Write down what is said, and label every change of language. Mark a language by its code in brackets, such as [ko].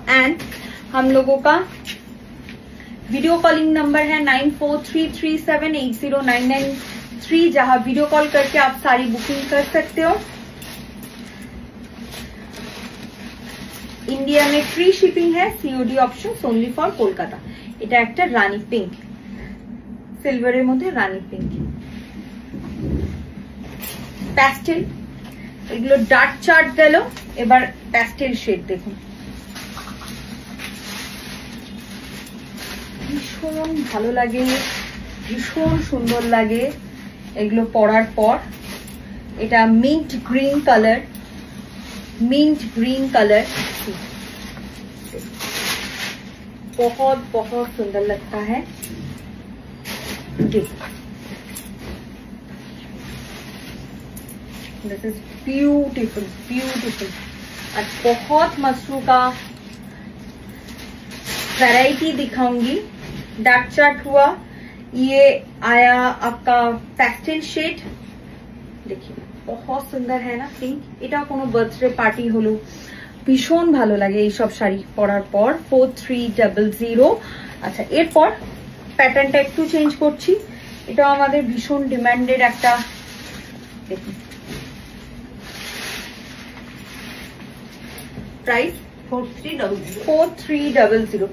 [hi] And हम लोगों का वीडियो कॉलिंग नंबर है 9433780993, जहां वीडियो कॉल करके आप सारी बुकिंग कर सकते हो। इंडिया में फ्री शिपिंग है, COD option [en] Only for Kolkata. [bn] এটা একটা রানী পিঙ্ক, সিলভারের মধ্যে রানী পিঙ্ক, প্যাস্টেল। এগুলো ডার্ক চার্ট দিল, এবার প্যাস্টেল শেড দেখুন, ভীষণ ভালো লাগে, ভীষণ সুন্দর লাগে এগুলো পরার পর। এটা mint green colour, [hi] mint green colour, बहुत बहुत सुंदर लगता है। [en] This is beautiful beautiful. [hi] और बहुत मशरू का वैरायटी दिखाऊंगी। डार्क चार्ट हुआ, ये आया आपका पैस्टेल शेड, देखिए बहुत सुंदर है ना पिंक। [bn] এটা কোনো বার্থডে পার্টি হলো ভীষণ ভালো লাগে এই সব শাড়ি পরার পর। 4300। আচ্ছা, এরপর প্যাটার্নটা একটু চেঞ্জ করছি। এটা আমাদের ভীষণ ডিমান্ডেড একটা, দেখুন प्राइस 4300।